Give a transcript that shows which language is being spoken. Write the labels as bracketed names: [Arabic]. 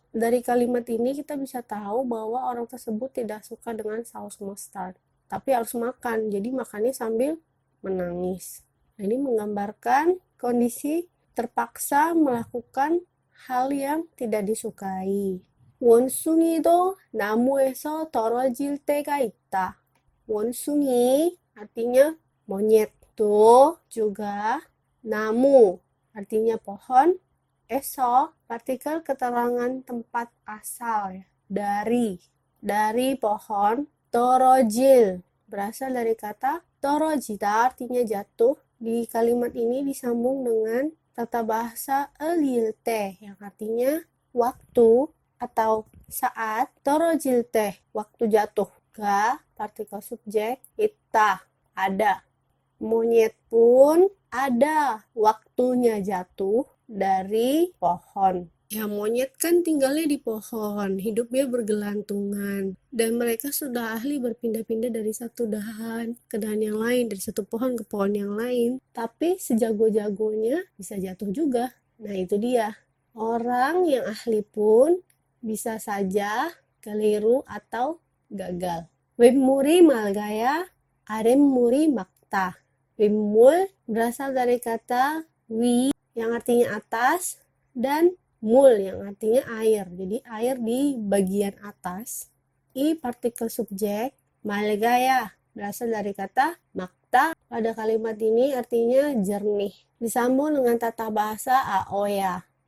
[Indonesian] Dari kalimat ini kita bisa tahu bahwa orang tersebut tidak suka dengan saus mustard, tapi harus makan, jadi makannya sambil menangis. Nah, ini menggambarkan kondisi terpaksa melakukan hal yang tidak disukai. [Korean] 원숭이도 나무에서 떨어질 때가 있다. [Indonesian] 원숭이 artinya monyet, tuh juga namu artinya pohon, partikel keterangan tempat asal ya, dari pohon, torojil berasal dari kata torojida artinya jatuh. Di kalimat ini disambung dengan tata bahasa elilte yang artinya waktu atau saat, [Korean] 떨어질 때, [Indonesian] waktu jatuh. Ga, partikel subjek, ita, ada. Monyet pun ada waktunya jatuh dari pohon. Ya, monyet kan tinggalnya di pohon, hidupnya bergelantungan. Dan mereka sudah ahli berpindah-pindah dari satu dahan ke dahan yang lain, dari satu pohon ke pohon yang lain. Tapi sejago-jagonya bisa jatuh juga. Nah, itu dia. Orang yang ahli pun bisa saja keliru atau gagal. [Korean] 윗물이 맑아야 아랫물이 맑다. [Indonesian] 윗물 berasal dari kata 위 yang artinya atas dan mul yang artinya air. Jadi air di bagian atas. I partikel subjek, 맑아야 berasal dari kata makta. Pada kalimat ini artinya jernih. Disambung dengan tata bahasa aoya.